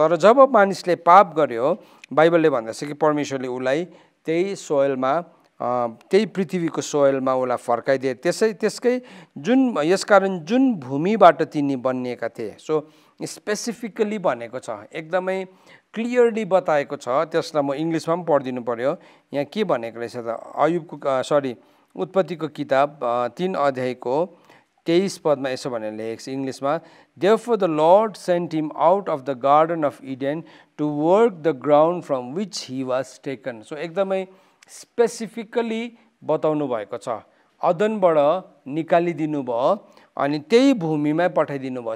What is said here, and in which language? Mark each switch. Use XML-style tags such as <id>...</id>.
<ne>तर जब मानिसले पाप गर्यो, बाइबलले भन्दछ कि परमेश्वरले उसलाई त्यही सोइलमा, त्यही पृथ्वीको सोइलमा उसलाई फर्काइदिए। त्यसकै यसकारण जुन भूमिबाट तिनी बनिएका थिए, सो स्पेसिफिकली भनेको छ, एकदमै क्लियरली बताएको छ। त्यसलाई म इङ्ग्लिसमा पनि पढिदिनु पर्यो। यहाँ के भनेको रहेछ त, उत्पत्तिको किताब 3 अध्यायको 23 पदमा यसो भनेर लेखेको छ इङ्ग्लिसमा,</ne> <en>Therefore the Lord sent him out of the garden of Eden to work the ground from which he was taken.</en> <ne>So एकदमै स्पेसिफिकली बताउनु भएको छ। अदनबाट निकालिदिनु भयो अनि त्यही भूमिमै पठाइदिनु भयो।</ne>